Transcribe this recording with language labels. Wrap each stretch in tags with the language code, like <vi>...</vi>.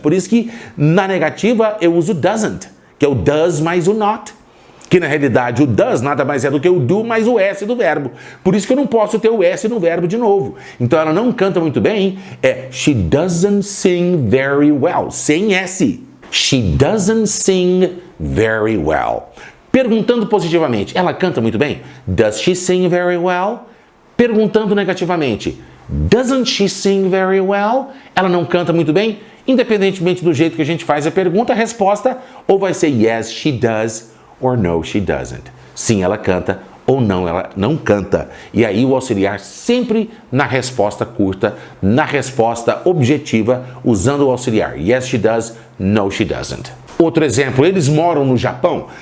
<pt>Por isso que na negativa eu uso doesn't, que é o does mais o not. Que na realidade o does nada mais é do que o do mais o S do verbo. Por isso que eu não posso ter o S no verbo de novo. Então ela não canta muito bem,</pt> <en>she doesn't sing very well,</en> <pt>sem S.</pt> <en>She doesn't sing very well.</en> <pt>Perguntando positivamente, ela canta muito bem?</pt> <en>Does she sing very well?</en> <pt>Perguntando negativamente,</pt> <en>doesn't she sing very well?</en> <pt>Ela não canta muito bem? Independentemente do jeito que a gente faz a pergunta, a resposta ou vai ser</pt> <en>yes, she does, or no, she doesn't.</en> <pt>Sim, ela canta, ou não, ela não canta. E aí o auxiliar sempre na resposta curta, na resposta objetiva, usando o auxiliar.</pt> <en>Yes, she does, no, she doesn't.</en> <pt>Outro exemplo, eles moram no Japão.</pt>